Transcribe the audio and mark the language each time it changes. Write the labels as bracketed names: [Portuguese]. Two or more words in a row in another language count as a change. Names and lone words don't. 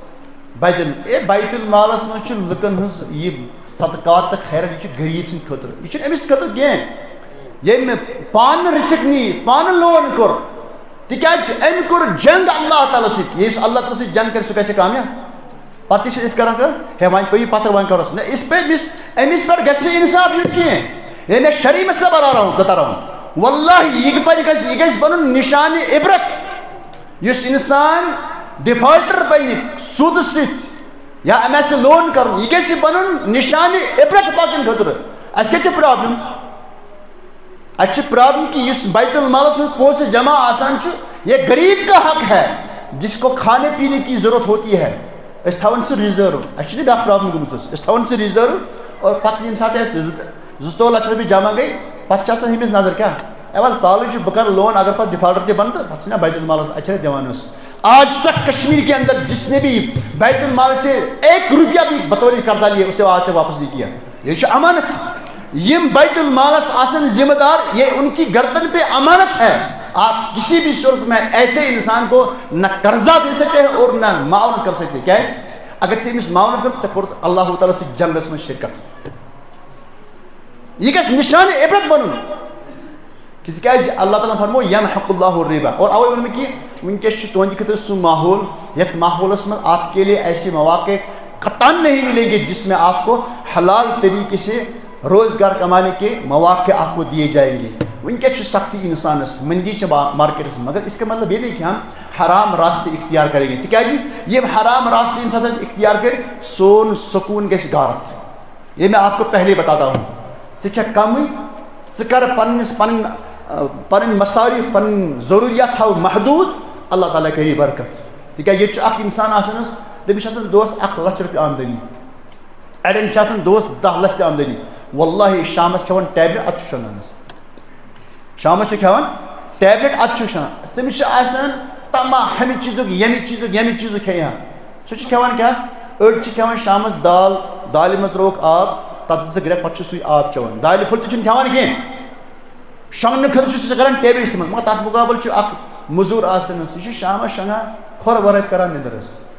[Kashmiri] بیت المالس منٛز چھِ لُکن ہٕنٛز یہِ صدقات تہٕ خیرات یہِ چھُ غریٖب سٕنٛدِ خٲطرٕ یہِ چھُنہٕ أمِس خٲطرٕ کینٛہہ ییٚمۍ پانہٕ رِسک نی پانہٕ لون کوٚر تِکیٛازِ أمۍ کوٚر جنگ اللہ تعالیٰ سۭتۍ ییٚمِس اللہ تعالیٰ سۭتۍ جنگ کرِ سُہ گژھِ کامیاب پتہٕ تہِ چھِ أسۍ کران کٲم ہے وۄنۍ پیٚیہِ پتھر وۄنۍ کروس نہ أمِس پٮ۪ٹھ گژھِ نہٕ اِنصاف یُن کینٛہہ ہے مےٚ [Urdu] شرعی مسلہٕ بتا رہا ہوں [Kashmiri] واللہ یہِ گژھِ بنُن نِشانہِ عبرت یُس اِنسان ڈِفالٹر بنہِ سوٗدٕ سۭتۍ یا أمۍ آسہِ لون کرُن یہِ گژھِ بنُن نِشانہِ عبرت باقین خٲطرٕ اَسہِ کیٛاہ چھِ پرابلم اَسہِ چھِ پرابلم کہِ یُس بیت المالس منٛز پونٛسہٕ جمع آسان چھُ [Urdu] یہ غریب کا حق ہے جس کو کھانے پینے کی ضرورت ہوتی ہے [Kashmiri] أسۍ تھاوان سُہ رِزٲرٕو اَسہِ چھِنہٕ بیٛاکھ پرابلم گٔمٕژ حظ أسۍ تھاوان سُہ رِزٲرٕو اور پتہٕ ییٚمہِ ساتہٕ اَسہِ 2-4 لچھ رۄپیہِ جمع گٔے پتہٕ چھِ آسان أمِس نظر کیٛاہ وَلہٕ سہلٕے چھُ بہٕ کَرٕ لون اگر پتہٕ ڈِفالٹر تہِ بنہٕ تہٕ پتہٕ چھِنہ بیت المالس اَتہِ چھِنہ دِوان حظ [Urdu] آج تک کشمیر کے اندر جس نے بھی بیت المال سے 1 روپیہ بھی بطور قرضہ لیا اس نے آج تک واپس نہیں کیا [Kashmiri] یہ چھُ امانت یم بیت المالس آسن ذمہ دار [Urdu] یہ ان کی گردن پہ امانت ہے آپ کسی بھی صورت میں ایسے انسان کو نہ قرضہ دے سکتے ہیں اور نہ معاونت کر سکتے [Kashmiri] کیٛازِ اگر ژےٚ أمِس معاونت کٔرٕتھ ژےٚ کوٚرُتھ اللہ تعالیٰ سۭتۍ جنگس منٛز شرکت یہِ گژھِ نِشانہِ عبرت بنُن تِکیٛازِ اللہ تعالیٰ فرمو [Arabic] یمحق اللہ الربا [Kashmiri] اور اوے ووٚن مےٚ کہِ وٕنکیٚس چھُ تُہنٛدِ خٲطرٕ سُہ ماحول یتھ ماحولس منٛز [Urdu] آپ کے لیے ایسے مواقع قطعاً نہیں ملیں گے جس میں آپ کو حلال طریقے سے روزگار کمانے کے مواقع آپ کو دیے جائیں گے [Kashmiri] وٕنکیٚس چھِ سختی انسانس مندی چھِ مارکیٹس [Urdu] مگر اس کا مطلب یہ نہیں کہ ہم حرام راستے اختیار کریں گے [Kashmiri] تِکیٛازِ یِم حرام راستے انسان اختیار کرِ سون سکوٗن گژھِ غارت [Urdu] یہ میں آپ کو پہلے بتاتا ہوں [Kashmiri] ژٕ کھٮ۪کھ کمٕے ژٕ کر پنٕنۍ مصارف پنٕنۍ ضروٗریات تھاو محدوٗد اللہ تعالیٰ کری برکت تِکیٛازِ ییٚتہِ چھُ اکھ انسان آسان حظ تٔمِس چھِ آسان دۄہس 1 لچھ رۄپیہِ آمدنی اڑٮ۪ن چھِ آسان دۄہس 10 لچھ تہِ آمدنی واللہ شامس کھٮ۪وان ٹیبلِٹ اَدٕ چھُ شۄنٛگان حظ شامس چھُ کھٮ۪وان ٹیبلِٹ اَدٕ چھُ شۄنٛگان تٔمِس چھُ آسان تمام ہمہِ چیٖزُک ییٚمہِ چیٖزُک کھٮ۪یہِ ہا سُہ چھُ کھٮ۪وان کیٛاہ أڑۍ چھِ کھٮ۪وان شامس دالہِ منٛز ترٛووُکھ آب تتھ زٕ گرٮ۪کھ پتہٕ چھُ سُے آب چٮ۪وان دالہِ پھوٚل تہِ چھُنہٕ کھٮ۪وان کینٛہہ شۄنٛگنہٕ خٲطرٕ چھُ سُہ کران ٹیبلِٹ استعمال مگر تتھ مُقابل چھُ اکھ موٚزوٗر آسان حظ یہِ چھُ شامس شۄنٛگان کھۄر ورٲے کران نِندٕر حظ